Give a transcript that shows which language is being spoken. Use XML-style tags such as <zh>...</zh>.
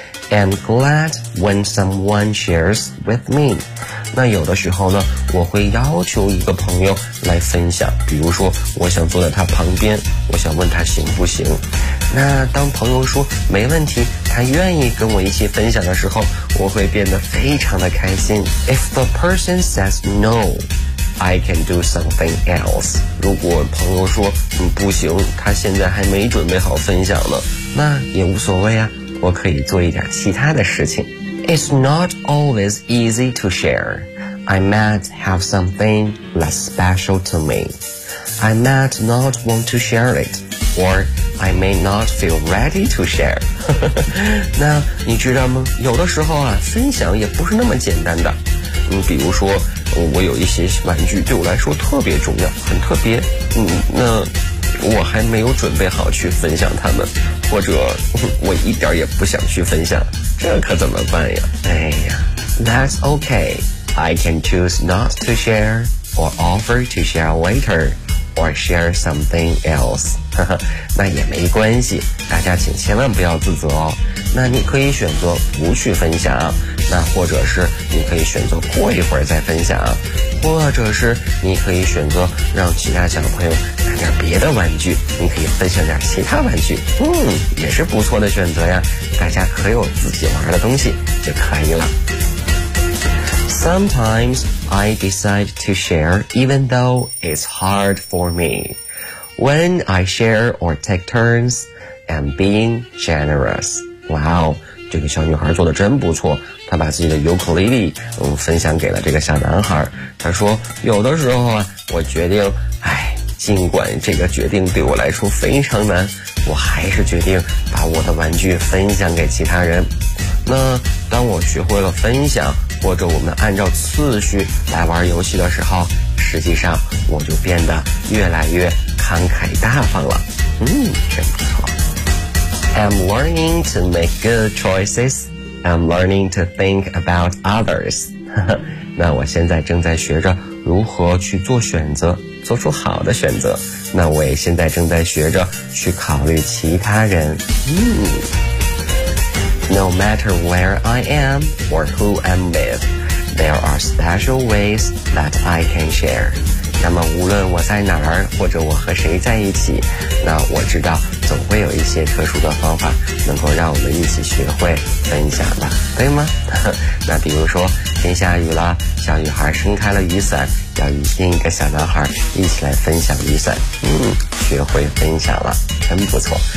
<en>I'm glad when someone shares with me.</en> <zh>那有的时候呢，我会要求一个朋友来分享，比如说我想坐在他旁边，我想问他行不行。那当朋友说没问题，他愿意跟我一起分享的时候，我会变得非常的开心。</zh> <en>If the person says no, I can do something else.</en> <zh>如果朋友说不行，他现在还没准备好分享呢，那也无所谓啊。我可以做一点其他的事情。</zh> <en>It's not always easy to share. I might have something less special to me. I might not want to share it, or I may not feel ready to share.</en> <zh>那你知道吗？有的时候啊，分享也不是那么简单的。比如说，我有一些玩具对我来说特别重要，很特别。那我还没有准备好去分享他们，或者我一点也不想去分享，这可怎么办呀？</zh> <en>哎呀 That's okay. I can choose not to share, or offer to share later, or share something else.</en> <zh>那也没关系，大家请千万不要自责哦。那你可以选择不去分享，那或者是你可以选择过一会儿再分享，或者是你可以选择让其他小朋友拿点别的玩具，你可以分享点其他玩具，也是不错的选择呀。大家可有自己玩的东西就可以了。</zh> <en>Sometimes I decide to share even though it's hard for me. When I share or take turns, I'm being generous.</en> <zh>Wow,这个小女孩做得真不错，她把自己的尤克里里分享给了这个小男孩。她说有的时候啊，我决定尽管这个决定对我来说非常难，我还是决定把我的玩具分享给其他人。那当我学会了分享，或者我们按照次序来玩游戏的时候，实际上我就变得越来越慷慨大方了。真不错。</zh> <en>I'm learning to make good choices. I'm learning to think about others.</en> <zh>那我现在正在学着如何去做选择，做出好的选择。那我也现在正在学着去考虑其他人。</zh> <en>No matter where I am or who I'm with, there are special ways that I can share.</en> <zh>那么无论我在哪儿，或者我和谁在一起，那我知道总会有一些特殊的方法能够让我们一起学会分享的，对吗？那比如说天下雨了，小女孩伸开了雨伞，要与另一个小男孩一起来分享雨伞，学会分享了，真不错。</zh>